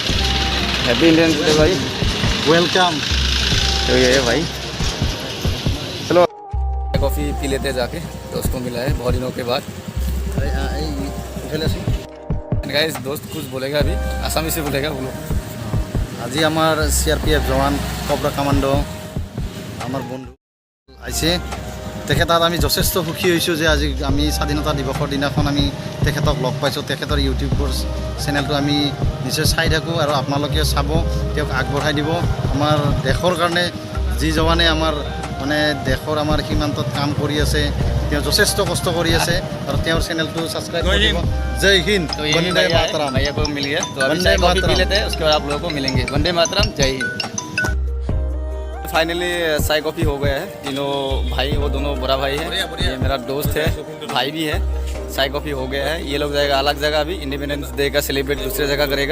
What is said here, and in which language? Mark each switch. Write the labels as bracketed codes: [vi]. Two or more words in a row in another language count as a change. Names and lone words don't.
[en] Happy Indians Day bhai, welcome. [hi] तो ये है भाई, चलो कॉफ़ी पी लेते हैं जाके, दोस्तों मिला है बहुत दिनों के बाद। गाइस दोस्त कुछ बोलेगा, अभी आसामी से बोलेगा, बोलो। [as] আজি আমার CRPF জওয়ান কবরা কমান্ডো আমার বন্ধু আইছে। তেখেতক আমি যথেষ্ট সুখী হৈছোঁ যে আজি আমি স্বাধীনতা দিৱসৰ দিনাখন আমি তেখেতক লগ পাইছোঁ। তেখেতৰ ইউটিউবৰ চেনেলটো আমি নিশ্চয় চাই থাকোঁ আৰু আপোনালোকে চাব, তেওঁক আগবঢ়াই দিব। আমাৰ দেশৰ কাৰণে যি জৱানে আমাৰ মানে দেশৰ আমাৰ সীমান্তত কাম কৰি আছে, তেওঁ যথেষ্ট কষ্ট কৰি আছে আৰু তেওঁৰ চেনেলটো ছাবস্ক্ৰাইব কৰিব। জয় হিন্দ, বন্দে মাতৰম। [hi] भैया को मिल गया तो अभी चाय कॉफी पी लेते हैं, उसके बाद आप लोगों को मिलेंगे। वंदे मातरम, जय हिंद। फाइनली चाय कॉफ़ी हो गया है। तीनों भाई, वो दोनों बड़ा भाई है, ये मेरा दोस्त है, भाई भी है। चाय कॉफ़ी हो गया है। ये लोग जाएगा अलग जगह, अभी इंडिपेंडेंस डे का सेलिब्रेट दूसरे जगह करेगा।